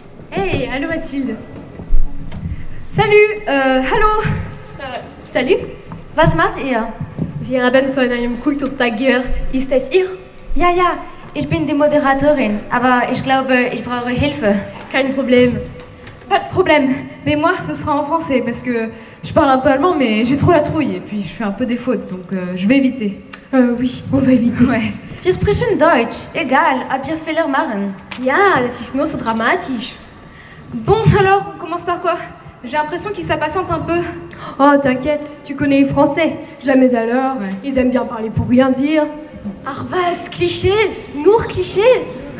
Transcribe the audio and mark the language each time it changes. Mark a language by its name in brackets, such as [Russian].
[German] Hey, hallo Mathilde. [French] Salut, hallo. Salut. [German] Was macht ihr? Wir haben von einem Kulturtag gehört. Ist es ihr? Ja, ich bin die Moderatorin, aber ich glaube, ich brauche Hilfe. Kein Problem. [French] Pas de problème. Mais moi, ce sera en français parce que je parle un peu allemand, mais j'ai trop la trouille et puis je fais un peu des fautes, donc je vais éviter. Oui, on va éviter. Ouais. [German] Wir sprechen Deutsch, egal, ob wir Fehler machen. Ja, das ist nur so dramatisch. [French] Bon, alors, on commence par quoi? J'ai l'impression qu'ils s'impatientent un peu. Oh, t'inquiète, tu connais les Français. Jamais à l'heure. Ouais. Ils aiment bien parler pour rien dire. [German] Ach was, Klischees, nur Klischees.